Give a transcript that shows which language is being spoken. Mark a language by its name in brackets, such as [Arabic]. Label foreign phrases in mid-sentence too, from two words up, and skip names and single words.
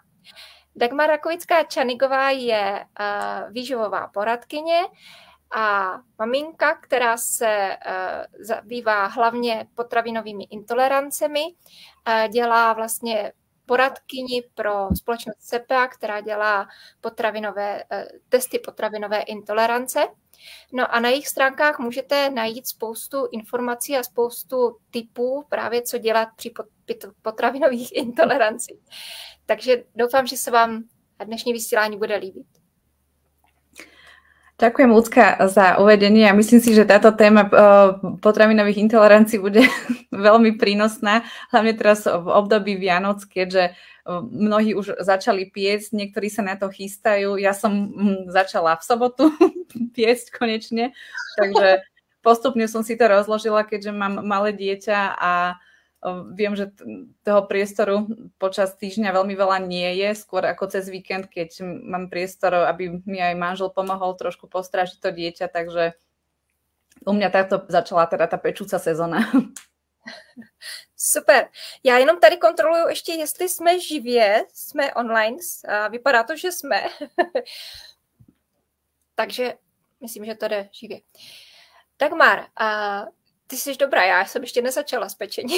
[Czech] Dagmar Rakovická-Čanigová je výživová poradkyně a maminka, která se zabývá hlavně potravinovými intolerancemi, dělá vlastně poradkyni pro společnost CEPA, která dělá testy potravinové intolerance. No a na jejich stránkách můžete najít spoustu informací a spoustu tipů právě, co dělat při potravinových intolerancích. Takže doufám, že se vám dnešní vysílání bude líbit. [Slovak] Ďakujem, Lucka, za uvedenie a myslím si, že táto téma potravinových intolerancií bude veľmi prínosná, hlavne teraz v období Vianoc, keďže mnohí už začali piecť, niektorí sa na to chystajú. Ja som začala v sobotu piecť konečne, takže postupne som si to rozložila, keďže mám malé dieťa a viem, že toho priestoru počas týždňa veľmi veľa nie je, skôr ako cez víkend, keď mám priestor, aby mi aj manžel pomohol trošku postrážiť to dieťa, takže u mňa takto začala teda tá pečúca sezóna. Super. [Czech] Já jenom tady kontroluju ještě, jestli jsme živě, jsme online, a vypadá to, že jsme. Takže myslím, že to jde živě. Dagmar, ty jsi dobrá, já jsem ještě nezačala s pečením.